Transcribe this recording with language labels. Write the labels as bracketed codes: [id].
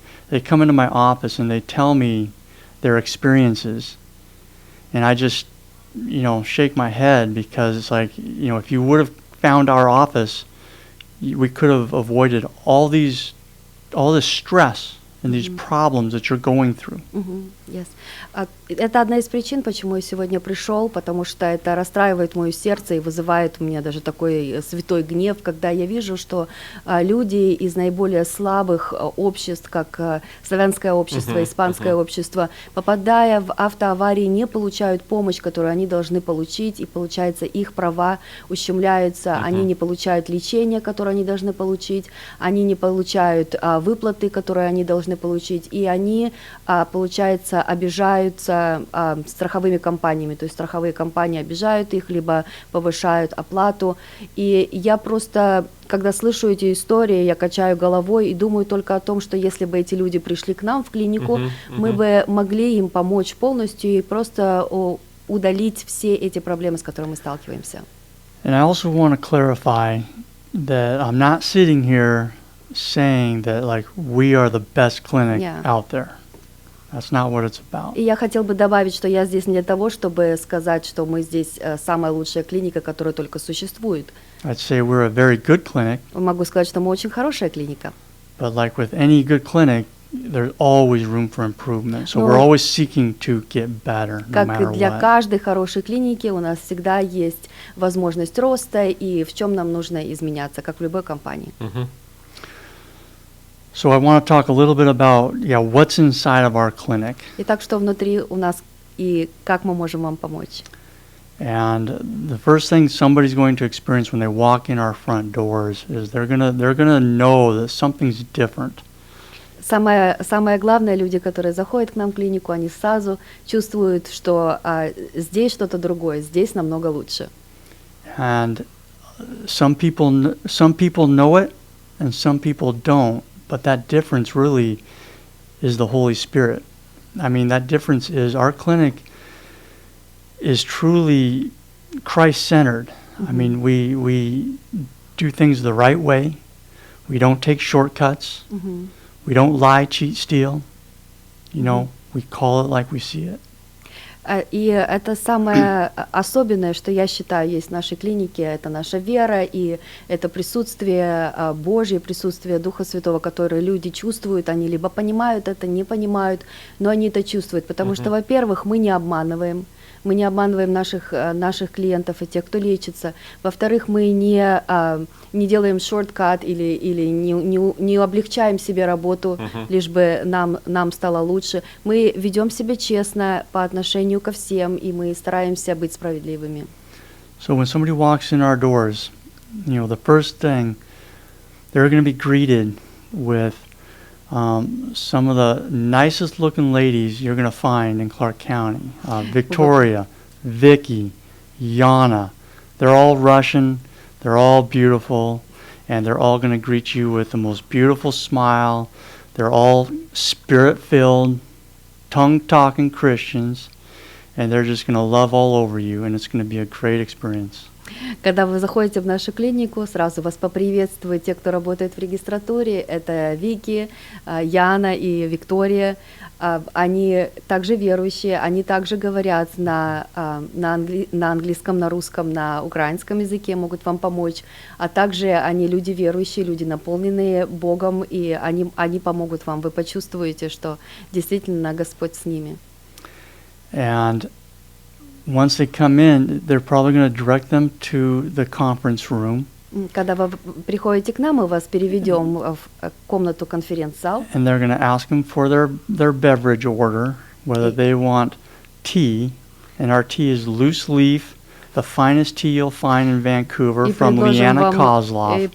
[en] They come into my office and they tell me their experiences. And I just, shake my head because it's like, if you would have found our office, we could have avoided all this stress and these problems that you're going through. Yes. [ru] Это одна из причин, почему я сегодня пришел, потому что это расстраивает мое сердце и вызывает у меня даже такой святой гнев, когда я вижу, что люди из наиболее слабых обществ, как славянское общество, испанское общество, попадая в автоаварии, не получают помощь, которую они должны получить, и получается их права ущемляются, они не получают лечение, которое они должны получить, они не получают выплаты, которые они должны получить, и они, получается, обижаются страховыми компаниями, то есть страховые компании обижают их, либо повышают оплату. И я просто, когда слышу эти истории, я качаю головой и думаю только о том, что если бы эти люди пришли к нам в клинику, мы бы могли им помочь полностью и просто удалить все эти проблемы, с которыми мы сталкиваемся. [en] And I also want to clarify that I'm not sitting here saying that we are the best clinic out there. That's not what it's about. [ru] И я хотел бы добавить, что я здесь не для того, чтобы сказать, что мы здесь самая лучшая клиника, которая только существует. [en] I'd say we're a very good clinic. [ru] Могу сказать, что мы очень хорошая клиника. [en] But like with any good clinic, there's always room for improvement. So [ru] Ну, [en] we're always seeking to get better, no [ru] как и [en] matter [ru] для [en] what. [ru] каждой хорошей клиники, у нас всегда есть возможность роста и в чем нам нужно изменяться, как в любой компании. Мгм. [en] So I want to talk a little bit about what's inside of our clinic. [ru] Итак, что внутри у нас и как мы можем вам помочь? [en] And the first thing somebody's going to experience when they walk in our front doors is they're gonna know that something's different. Самое главное, люди, которые заходят к нам в клинику, они сразу чувствуют, что здесь что-то другое, здесь намного лучше. And some people know it, and some people don't. But that difference really is the Holy Spirit. I mean, that difference is our clinic is truly Christ-centered. I mean, we do things the right way. We don't take shortcuts. We don't lie, cheat, steal. You know, we call it like we see it. [ru] И это самое особенное, что я считаю, есть в нашей клинике, это наша вера, и это присутствие Божье, присутствие Духа Святого, которое люди чувствуют, они либо понимают это, не понимают, но они это чувствуют, потому что, во-первых, мы не обманываем наших клиентов и тех, кто лечится. Во-вторых, мы не делаем шорткат или не облегчаем себе работу, лишь бы нам стало лучше. Мы ведем себя честно по отношению ко всем, и мы стараемся быть справедливыми. [en] So when somebody walks in our doors, the first thing, they're going to be greeted with some of the nicest looking ladies you're going to find in Clark County. Victoria, Vicky, Yana. They're all Russian, they're all beautiful, and they're all going to greet you with the most beautiful smile. They're all spirit-filled, tongue-talking Christians, and they're just going to love all over you, and it's going to be a great experience. [ru] Когда вы заходите в нашу клинику, сразу вас поприветствуют те, кто работает в регистратуре. Это Вики, Яна и Виктория. Они также верующие, они также говорят на английском, на русском, на украинском языке, могут вам помочь. А также они люди верующие, люди наполненные Богом, и они помогут вам. Вы почувствуете, что действительно Господь с ними. [en] And once they come in, they're probably going to direct them to the conference room. [ru] Когда вы приходите к нам, мы вас переведем в комнату конференц-зал. [en] And they're going to ask them for their beverage order, whether they want tea, and our tea is loose leaf, the finest tea you'll find in Vancouver from Leanna Kozlov.